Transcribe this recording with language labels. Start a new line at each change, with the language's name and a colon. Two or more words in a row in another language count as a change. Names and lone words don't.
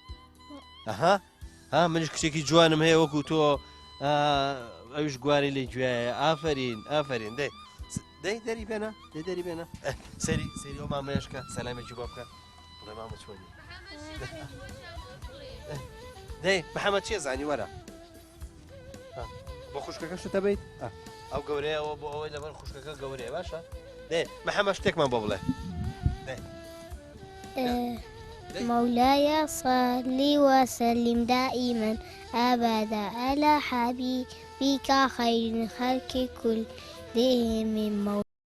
Central Kurdish: منش کچێکی جوانم هەیە وەکو تۆ ئەوش گواری لێ گوێیە ئافرین دەی دەری بێنە دەری بێنە سەری ئەو مامەیەشکە سەلامێکی بۆ بکە بڵێ مامە چۆنی دەی محەممەد چیە زانی وەرە بۆ خوشکەکەشتە دەبیت ئەو گەورەیەەوە بۆ ئەوەی لەبەر خوشکەکە گەورەیە باشە دەی محەممەد شتێکمان بۆ بڵێ
Arabic: مولاي صل وسلم دائما أبدا على حبيبك خير الخلق كلهم